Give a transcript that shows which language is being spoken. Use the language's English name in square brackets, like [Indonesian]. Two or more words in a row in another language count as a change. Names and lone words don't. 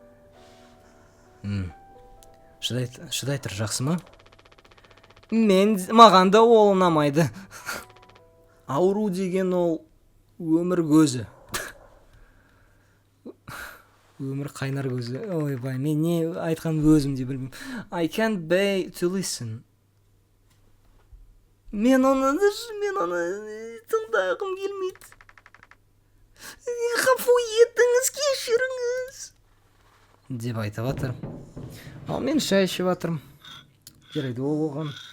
[Kazakh] Шыдай тұр, жақсы ма? Маған да ол ұнамайды. Ауру деген ол өмір көзі. Өмір қайнар көзі. Ойбай, мен не айтқан өзім де білмеймін. [English] I can't bear to listen. [Kazakh] Мен оны тыңдағым келмейді. Ғафу етіңіз, кешіріңіз. Деп айтып жатыр. Ал мен шай ішіп жатырмын. Жарайды, ол оған.